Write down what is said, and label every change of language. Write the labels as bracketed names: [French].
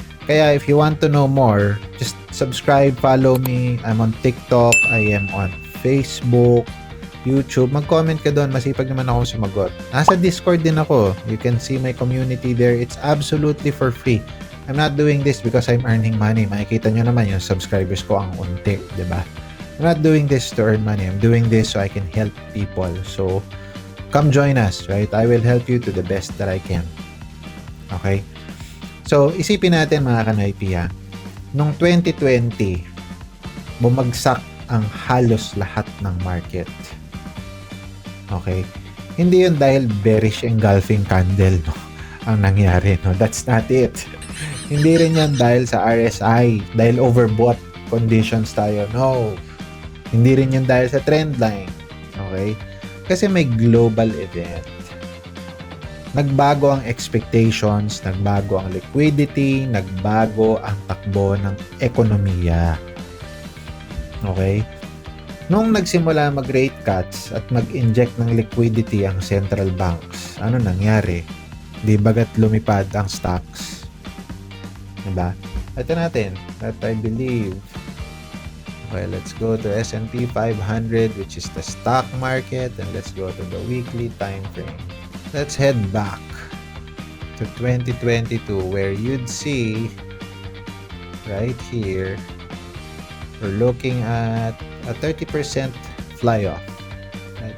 [English] Kaya if you want to know more, just subscribe, follow me. I'm on TikTok, I am on Facebook, YouTube. [Filipino] Mag-comment ka doon. Masipag naman ako sumagot. Nasa Discord din ako. [English] You can see my community there. It's absolutely for free. I'm not doing this because I'm earning money. [Filipino] Makikita nyo naman yung subscribers ko ang unti. Diba? [English] I'm not doing this to earn money. I'm doing this so I can help people. So, come join us, right? I will help you to the best that I can. Okay? [Filipino] So, isipin natin mga Kanoypi Noong 2020, bumagsak ang halos lahat ng market. Okay? Hindi yun dahil bearish engulfing candle ang nangyari. No? [English] That's not it. [Filipino] Hindi rin yan dahil sa RSI, dahil overbought conditions tayo. No. Hindi rin yan dahil sa trend line. Okay? Kasi may global event. Nagbago ang expectations, nagbago ang liquidity, nagbago ang takbo ng ekonomiya. Okay? Nung nagsimula mag-rate cuts at mag-inject ng liquidity ang central banks, ano nangyari? Di bagat lumipad ang stocks? Diba? [English] Ito natin, that I believe. Okay, let's go to S&P 500, which is the stock market, and let's go to the weekly time frame. Let's head back to 2022, where you'd see right here, we're looking at a 30% fly off. Right?